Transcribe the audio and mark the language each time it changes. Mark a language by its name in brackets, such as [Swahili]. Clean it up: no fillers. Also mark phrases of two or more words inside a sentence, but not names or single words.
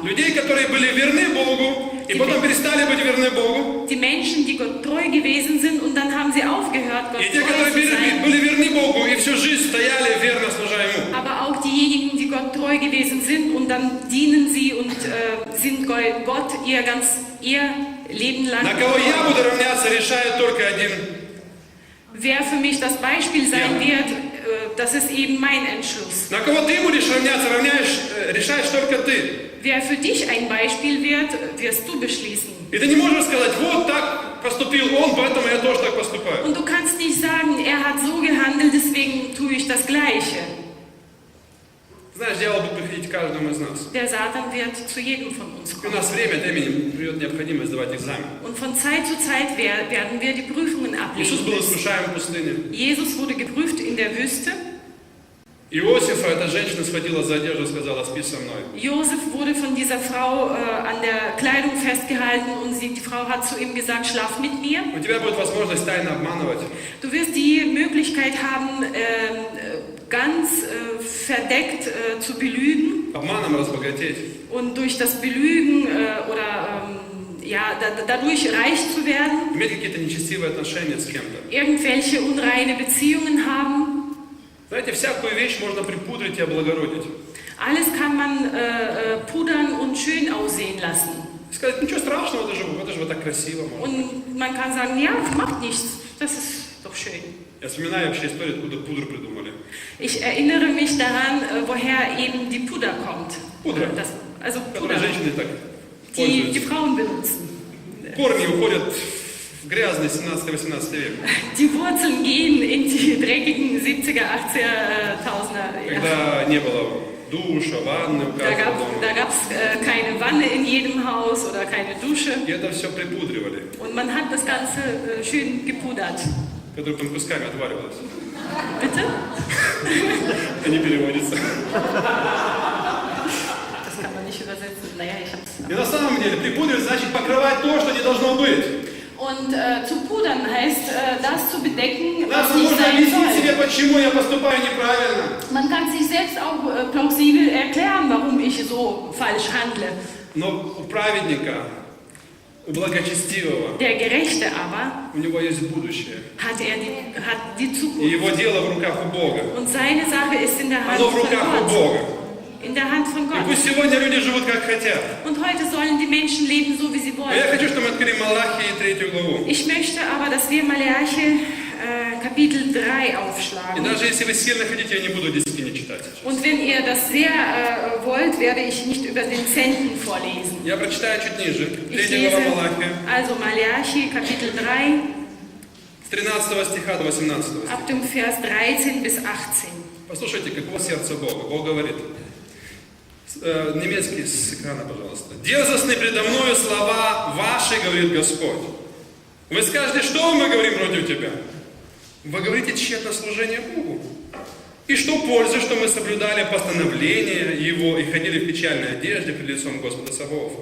[Russian] Людей, которые были верны Богу, и потом перестали быть верны Богу. [German] Die Menschen, die Gott treu gewesen sind und dann haben sie aufgehört, Gott [Russian] И те, [German] treu [Russian] которые [German] zu sein. [Russian] были верны Богу и всю жизнь стояли верно, служа Ему. [German] Aber auch diejenigen, die Gott treu gewesen sind und dann dienen sie und sind Gott ihr Leben lang. [Russian] На кого я буду равняться, решает только один. [German] Wer für mich das Beispiel sein wird, das ist eben mein Entschluss. [Russian] На кого ты будешь равняться, решаешь только ты. [German] Wer für dich ein Beispiel wird, wirst du beschließen. [Russian] И ты не можешь сказать, вот так поступил он, поэтому я тоже так поступаю. [German] Und du kannst nicht sagen, er hat so gehandelt, deswegen tue ich das Gleiche. [Russian] дьявол будет приходить к каждому из нас. [German] Der Satan wird zu jedem von uns [Russian] И у [German] kommen. [Russian] нас время от времени придет необходимость сдавать экзамен. [German] Und von Zeit zu Zeit werden wir die Prüfungen [Russian] Иисус [German] ablegen [Russian] был [German] müssen. [Russian] искушаем в пустыне. [German] Jesus wurde geprüft in der Wüste. [Russian] Иосифа эта женщина схватила за одежду и сказала: спи со мной. [German] Josef wurde von dieser Frau an der Kleidung festgehalten und die Frau hat zu ihm gesagt, schlaf mit mir. [Russian] У тебя будет возможность тайно обманывать. [German] Du wirst die Möglichkeit haben, ganz verdeckt zu belügen [Russian] Обманом разбогатеть. [German] und durch das Belügen dadurch reich zu werden, [Russian] Иметь какие-то нечестивые отношения с кем-то. [German] irgendwelche unreine Beziehungen haben. [Russian] Знаете, всякую вещь можно припудрить и облагородить. [German] Alles kann man pudern und schön aussehen lassen. [Russian] И сказать: ничего страшного, это же вот так красиво. Может. [German] Und man kann sagen, ja, macht nichts, das ist doch schön. [Russian] Я вспоминаю вообще историю, откуда пудру придумали. [German] Ich erinnere mich daran, woher eben die Puder kommt. [Russian] Пудра, [German] Also [Russian] которой [German] Puder, [Russian] женщины так [German] die [Russian] пользуются. [German] Frauen benutzen. [Russian] Корни уходят в грязный 17-18 век. [German] Die Wurzeln gehen in die dreckigen 70er, 80er, Tausender. Ja. [Russian] Когда не было душа, ванны у [German] Da [Russian] каждого дома. [German] gab es keine Wanne in jedem Haus oder keine Dusche. [Russian] И это все припудривали, [German] Und man hat das Ganze schön gepudert. [Russian] которое там кусками отваривалось. [German] Bitte? [Russian] Это не переводится. [German] Das kann man nicht übersetzen. Naja, ich hab's. [Russian] И на самом деле припудривать значит покрывать то, что не должно быть. [German] Und zu pudern heißt, das zu bedecken, [Russian] Нас [German] was nicht [Russian] нужно [German] sein [Russian] объяснить [German] soll. [Russian] себе, почему я поступаю неправильно. [German] Man kann sich selbst auch plausibel erklären, warum ich so falsch handle. [Russian] Но у праведника, у благочестивого, [German] Der Gerechte aber [Russian] у него есть будущее. [German] hat die [Russian] И [German] Zukunft. [Russian] его дело в руках у Бога. [German] Und seine Sache ist in der Hand [Russian] Оно в [German] von [Russian] руках у [German] Gott. [Russian] Бога. [German] In der Hand von [Russian] И [German] Gott. [Russian] пусть сегодня люди живут как хотят. [German] Und heute sollen die Menschen leben, so wie sie [Russian] Но я [German] wollen. [Russian] хочу, чтобы мы открыли Малахии 3 главу. [German] Ich möchte aber, dass wir Malachi Kapitel 3 [Russian] И [German] aufschlagen. [Russian] даже если вы сильно хотите, я не буду 10 не читать сейчас. [German] Und wenn ihr das sehr wollt, werde ich nicht über den 10. vorlesen. [Russian] Я прочитаю чуть ниже. [German] Ich [Russian] 3 [German] lese [Russian] глава Малахия, [German] also Malachi Kapitel 3 [Russian] с 13 стиха до 18 стиха. [German] ab dem Vers 13 bis 18. [Russian] Послушайте, каково сердце Бога. Бог говорит. Немецкий с экрана, пожалуйста. «Дерзостны предо мною слова ваши, говорит Господь. Вы скажете, что мы говорим против тебя? Вы говорите тщетно служение Богу. И что пользы, что мы соблюдали постановления Его и ходили в печальной одежде пред лицом Господа Саваофа.